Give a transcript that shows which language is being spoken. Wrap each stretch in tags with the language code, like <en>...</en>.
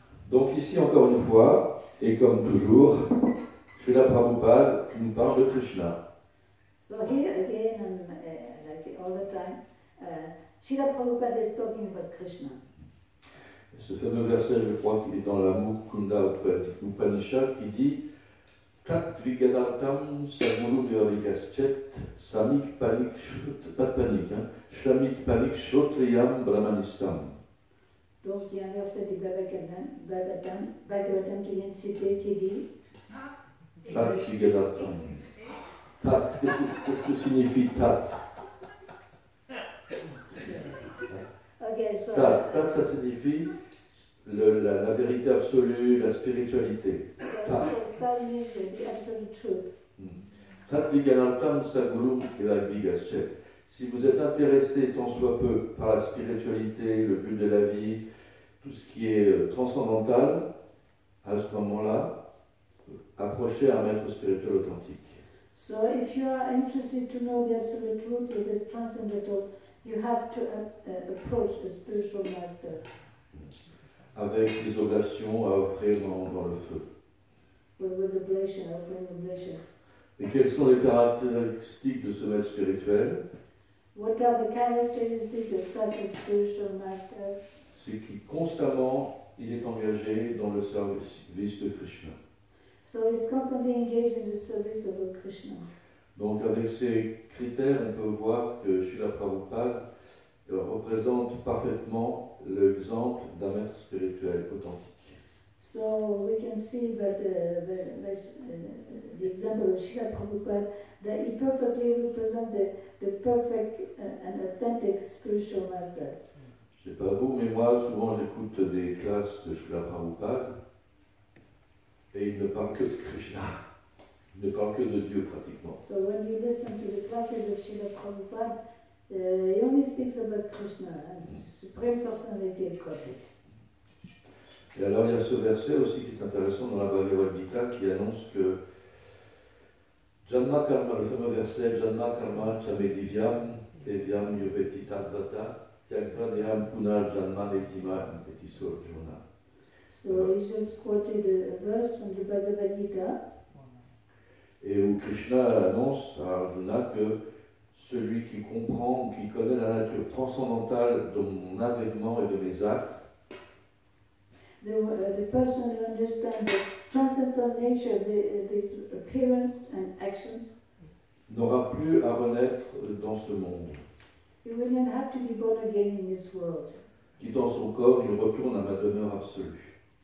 <fr>Donc ici, encore une fois, et comme toujours, Srila Prabhupada nous parle de Krishna.</fr> <en>So here again, and like all the time, Srila Prabhupada is talking about Krishna.</en> <fr>Ce fameux verset, je crois qu'il est dans la Mukunda Upanishad, qui dit</fr> <sa>Tat Vigadatam Saguru Vyavikaschet Samik Panik</sa> <fr>pas de panique,</fr> <sa>Shamik Panik Shotriyam Brahmanistam.</sa> <fr>Donc il y a un verset du Bhagavatam qui vient de citer qui dit</fr> <sa>Tat Vigadatam.</sa> <fr>Tat, qu'est-ce que signifie Tat?</fr> <en>Okay, so</en> <fr>Tat, ça signifie la vérité absolue, la spiritualité.</fr> <sa>Tat.</sa> <en>Tat means the absolute truth.</en> <sa>Tat Viganaltam Saguru Vigaschet.</sa> <fr>Si vous êtes intéressé tant soit peu par la spiritualité, le but de la vie, tout ce qui est transcendantal, à ce moment-là, approchez un maître spirituel authentique.</fr> <en>So if you are interested to know the absolute truth or the transcendental, you have to approach a spiritual master.</en> <fr>Avec des oblations à offrir dans le feu.</fr> <en>With oblation, offering oblation.</en> <fr>Et quelles sont les caractéristiques de ce maître spirituel?</fr> <en>What are the characteristics of such a spiritual master?</en> <fr>C'est qu'il constamment, il est engagé dans le service de Krishna.</fr> <en>So he's constantly engaged in the service of Krishna.</en> <fr>Donc avec ces critères, on peut voir que Srila Prabhupada représente parfaitement l'exemple d'un maître spirituel authentique.</fr> <en>So we can see that the example of Srila Prabhupada, that he perfectly represents the perfect and authentic spiritual master.</en> <fr>Je ne sais pas vous, mais moi, souvent j'écoute des classes de Srila Prabhupada et il ne parle que de Krishna. Il ne parle que de Dieu pratiquement.</fr> <en>So when you listen to the classes of Srila Prabhupada, he only speaks about Krishna and Supreme Personality of Godhead.</en> <fr>Et alors il y a ce verset aussi qui est intéressant dans la Bhagavad Gita qui annonce que</fr> <sa>Janma Karma, le fameux verset Janma Karma Chame Divyam Devyam Yuveti Tadvata Tyagva Deham Punar Janma Netima Etiso Juna.</sa> <en>So he just quoted a verse from the Bhagavad Gita,</en> <fr>Et où Krishna annonce à Arjuna que celui qui comprend ou qui connaît la nature transcendantale de mon avènement et de mes actes,</fr> <en>the person who understands the transcendental nature of this appearance and actions,</en> <fr>n'aura plus à renaître dans ce monde.</fr> <en>he will not have to be born again in this world.</en> <fr>Quittant son corps, il retourne à ma demeure absolue.</fr>